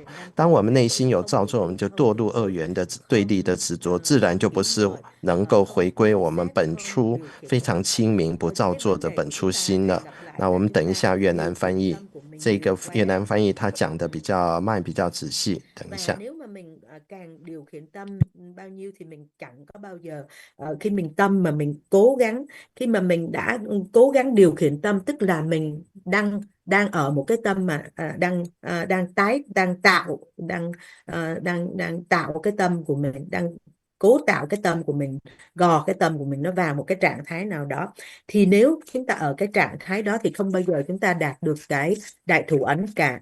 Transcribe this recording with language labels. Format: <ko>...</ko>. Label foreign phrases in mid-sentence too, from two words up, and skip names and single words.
<zh>当我们内心有造作，我们就堕入2元的对立的执着，自然就不是能够回归我们本初非常清明不造作的本初心了。那我们等一下越南翻译，这个越南翻译他讲的比较慢，比较仔细，等一下。</zh> <vi>Càng điều khiển tâm bao nhiêu thì mình chẳng có bao giờ khi mình tâm mà mình cố gắng, khi mà mình đã cố gắng điều khiển tâm, tức là mình đang ở một cái tâm mà đang tạo cái tâm của mình, đang cố tạo cái tâm của mình, gò cái tâm của mình nó vào một cái trạng thái nào đó, thì nếu chúng ta ở cái trạng thái đó thì không bao giờ chúng ta đạt được cái đại thủ ấn cả.</vi>